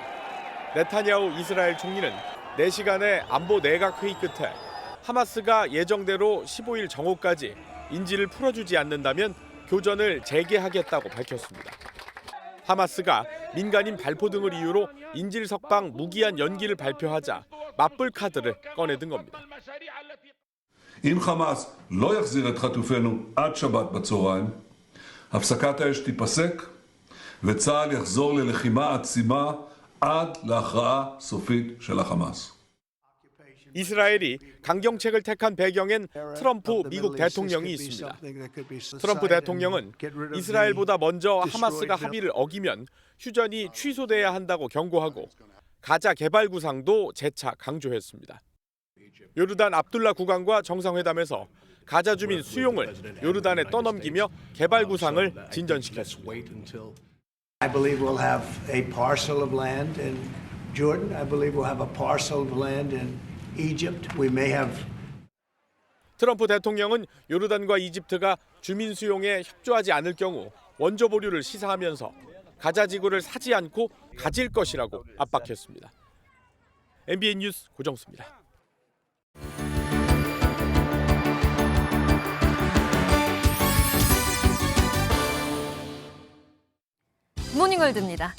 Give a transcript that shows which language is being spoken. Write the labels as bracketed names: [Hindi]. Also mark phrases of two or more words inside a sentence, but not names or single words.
[Korean] 네타냐후 이스라엘 총리는 4시간의 안보 내각 회의 끝에 하마스가 예정대로 15일 정오까지 인질을 풀어주지 않는다면 교전을 재개하겠다고 밝혔습니다. 하마스가 민간인 발포 등을 이유로 인질 석방 무기한 연기를 발표하자 맞불 카드를 꺼내든 겁니다. [Hebrew] אם חמאס לא יחזיר את חטופינו עד שבת בצהריים, הפסקת האש תיפסק וצה"ל יחזור ללחימה עצימה עד להכרעה סופית של החמאס. [Korean] 이스라엘이 강경책을 택한 배경엔 트럼프 미국 대통령이 있습니다. 트럼프 대통령은 이스라엘보다 먼저 하마스가 합의를 어기면 휴전이 취소돼야 한다고 경고하고 가자 개발 구상도 재차 강조했습니다. 요르단 압둘라 국왕과 정상회담에서 가자 주민 수용을 요르단에 떠넘기며 개발 구상을 진전시켰습니다. [English] I believe we'll have a parcel of land in Jordan. I believe we'll have a parcel of land in Egypt. We may have. [Korean] 트럼프 대통령은 요르단과 이집트가 주민 수용에 협조하지 않을 경우 원조 보류를 시사하면서 가자 지구를 사지 않고 가질 것이라고 압박했습니다. MBN 뉴스 고정수입니다. 모닝월드입니다.